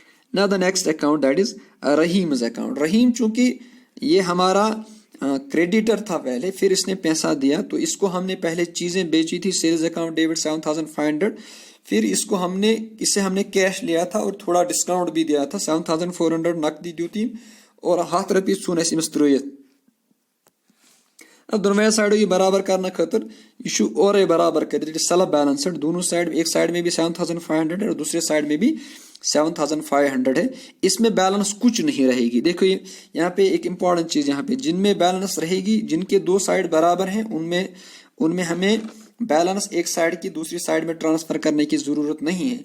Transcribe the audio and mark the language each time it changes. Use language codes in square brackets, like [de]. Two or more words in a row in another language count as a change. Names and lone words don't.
[en] now the next account that is Rahim's account. [hi] रहीम चूंकि ये हमारा क्रेडिटर था पहले, फिर इसने पैसा दिया, तो इसको हमने पहले चीजें बेची थी, [en] sales account debit [hi] 7500, फिर इससे हमने कैश लिया था और थोड़ा डिस्काउंट भी दिया था, 7400 नकदी दी थी और 100 रपी सुन अमिस त्रित। अब दोनों साइड ये बराबर करना खतर यह और बराबर कर, [en] it is self balanced, [hi] दोनों साइड, एक साइड में भी 7500 है और दूसरे साइड में भी 7500 है, इसमें बैलेंस कुछ नहीं रहेगी। देखो ये यहाँ पे एक इंपॉर्टेंट चीज, यहाँ पे जिनमें बैलेंस रहेगी, जिनके दो साइड बराबर हैं, उनमें हमें बैलेंस एक साइड की दूसरी साइड में ट्रांसफर करने की जरूरत नहीं है।